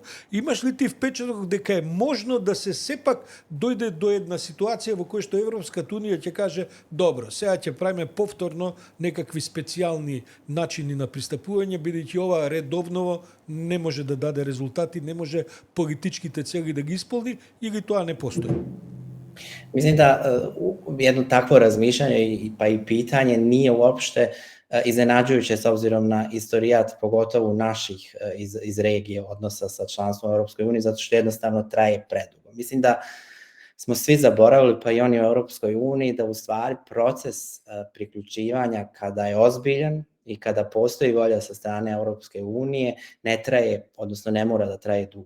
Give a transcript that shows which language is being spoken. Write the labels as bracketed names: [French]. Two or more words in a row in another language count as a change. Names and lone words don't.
[Macedonian] Имаш ли ти впечаток дека е можно да се сепак дојде до една ситуација во која што Европската Унија ќе каже: добро, сега ќе правиме повторно некакви специјални начини на пристапување, бидејќи ова редовно не може да даде резултати, не може политичките цели да ги исполни, или тоа не постои? [Bosnian] Mislim da jedno takvo razmišljanje pa i pitanje nije uopšte iznenađujuće s obzirom na istorijat, pogotovo naših iz regije odnosa sa članstvom u Europskoj uniji, zato što jednostavno traje predugo. Mislim da smo svi zaboravili, pa i oni u Europskoj uniji, da u stvari proces priključivanja, kada je ozbiljan i kada postoji volja sa strane Europske unije, ne traje, odnosno ne mora da traje dugo.